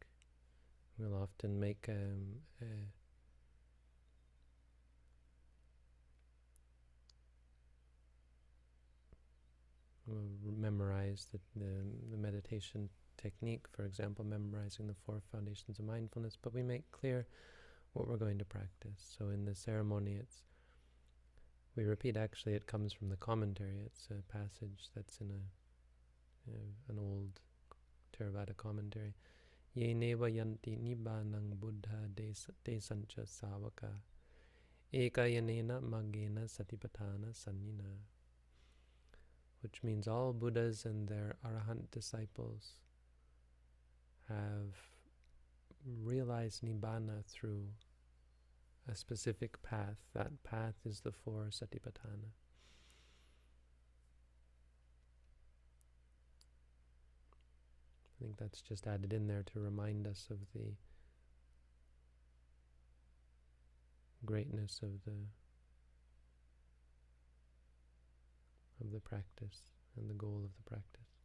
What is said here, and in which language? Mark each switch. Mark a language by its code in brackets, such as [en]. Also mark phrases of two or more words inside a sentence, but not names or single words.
[en] We'll often make we'll memorize the meditation technique, for example, memorizing the 4 foundations of mindfulness, but we make clear what we're going to practice. So in the ceremony, we repeat, actually it comes from the commentary. It's a passage that's in an old Theravada commentary. [pi] Ye neva yanti nibbanang buddha te sancha savaka ekayanena magena satipatthana sannina, [en] which means all Buddhas and their Arahant disciples have realized Nibbana through a specific path. That path is the 4 Satipatthana. I think that's just added in there to remind us of the greatness of the practice and the goal of the practice.